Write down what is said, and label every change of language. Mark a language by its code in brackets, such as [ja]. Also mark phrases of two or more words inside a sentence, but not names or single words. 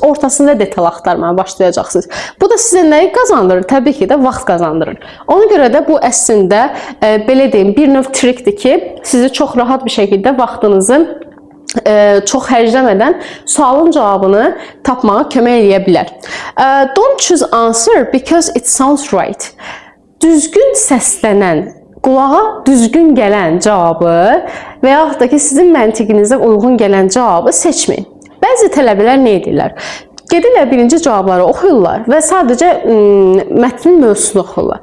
[az] Ortasında detal axtarmaya başlayacaqsınız. Bu da sizə nəyi qazandırır? Təbii ki də vaxt qazandırır. Ona görə də bu əslində, belə deyim, bir növ trikdir ki, sizi çox rahat bir şəkildə vaxtınızı çox xərcləmədən sualın cavabını tapmağa kömək edə bilər. [en] Don't choose answer because it sounds right. [az] Düzgün səslənən, qulağa düzgün gələn cavabı və yaxud da ki, sizin məntiqinizə uyğun gələn cavabı seçməyin. Bəzi tələbələr nə edirlər? Gedirlər birinci cavabları oxuyurlar və sadəcə mətnin mövzusunu oxuyurlar.